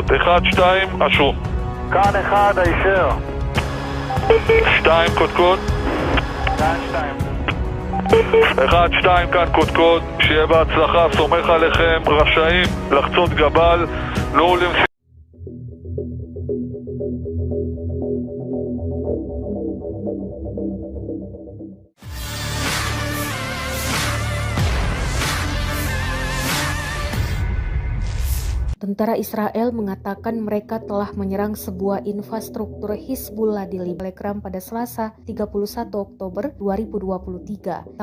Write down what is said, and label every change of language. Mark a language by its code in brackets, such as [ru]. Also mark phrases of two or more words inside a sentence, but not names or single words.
[he] 1-2 אשרו. כאן 1 הישר. 2 קודקוד. 1-2 כאן קודקוד. שיהיה בהצלחה, סומך עליכם. רשאים לחצות גבל. נו למשימה. [id] Tentara Israel mengatakan mereka telah menyerang sebuah infrastruktur Hizbullah di Libanon pada Selasa 31 Oktober 2023.